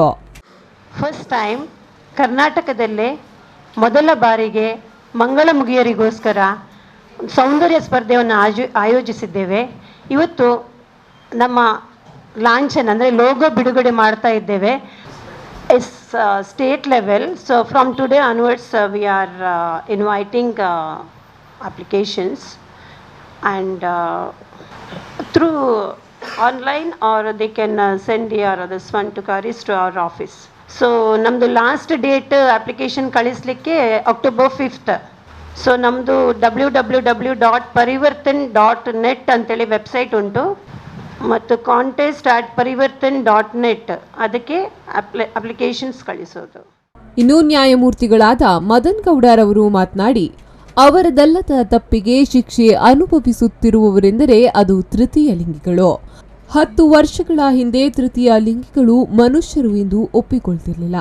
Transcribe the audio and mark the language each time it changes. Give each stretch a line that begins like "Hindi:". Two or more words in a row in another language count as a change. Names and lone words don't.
English: first time
Kannada: ಕರ್ನಾಟಕದಲ್ಲೇ ಮೊದಲ ಬಾರಿಗೆ ಮಂಗಳ ಮುಗಿಯರಿಗೋಸ್ಕರ ಸೌಂದರ್ಯ ಸ್ಪರ್ಧೆಯನ್ನು ಆಯೋಜಿಸಿದ್ದೇವೆ. ಇವತ್ತು ನಮ್ಮ ಲಾಂಛನ ಅಂದರೆ ಲೋಗೋ ಬಿಡುಗಡೆ ಮಾಡ್ತಾ ಇದ್ದೇವೆ.
English: is state level. so from today onwards we are inviting applications and through online, or they can send this one to Karis to our office.
Kannada: So namdu
English: last date application
Kannada: kalislikke October 5th. So namdu www.parivartan.net anteli website untu ಮತ್ತು contest@parivartan.net ಅದಕ್ಕೆ ಅಪ್ಲಿಕೇಶನ್ಸ್ ಕಳಿಸೋದು. ಇನ್ನು ನ್ಯಾಯಮೂರ್ತಿಗಳಾದ ಮದನ್ ಗೌಡರವರು ಮಾತನಾಡಿ, ಅವರದಲ್ಲದ ತಪ್ಪಿಗೆ ಶಿಕ್ಷೆ ಅನುಭವಿಸುತ್ತಿರುವವರೆಂದರೆ ಅದು ತೃತೀಯ ಲಿಂಗಿಗಳು. 10 ವರ್ಷಗಳ ಹಿಂದೆ ತೃತೀಯ ಲಿಂಗಿಗಳು ಮನುಷ್ಯರು ಎಂದು ಒಪ್ಪಿಕೊಳ್ತಿರಲಿಲ್ಲ.